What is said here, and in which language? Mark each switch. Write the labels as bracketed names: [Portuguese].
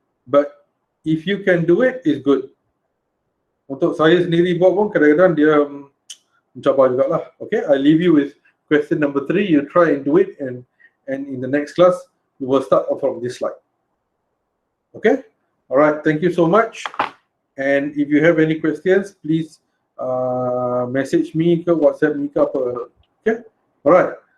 [English] But if you can do it, it's good. [Malay] Untuk saya sendiri buat pun kadang-kadang dia mencabar jugalah. [English] Okay, I leave you with question number 3. You try and do it, and in the next class, we will start from this slide. Okay? Alright, thank you so much. And if you have any questions, please message me ke WhatsApp me ke apa. Okay? Alright.